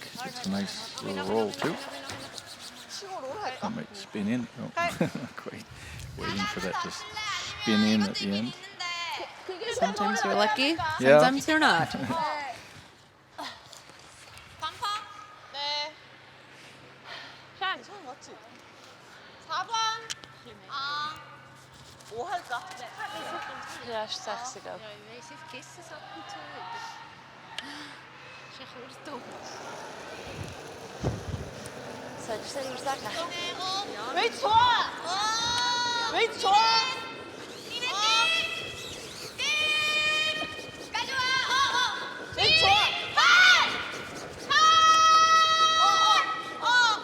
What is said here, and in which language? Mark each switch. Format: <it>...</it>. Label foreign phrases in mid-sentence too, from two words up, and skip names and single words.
<en>It's a nice little roll too. That might spin in. Oh, not quite. Waiting for that to spin in at the end. Sometimes you're lucky, Yeah. sometimes you're not.</en> <ko>맞지? 4번. 아. 뭐 할까?</ko> <nl>Ja, is 60 ook. Zet je er zakken.</nl> <ko>웨이트 좋아. 웨이트 좋아. 웨이트 좋아.</ko>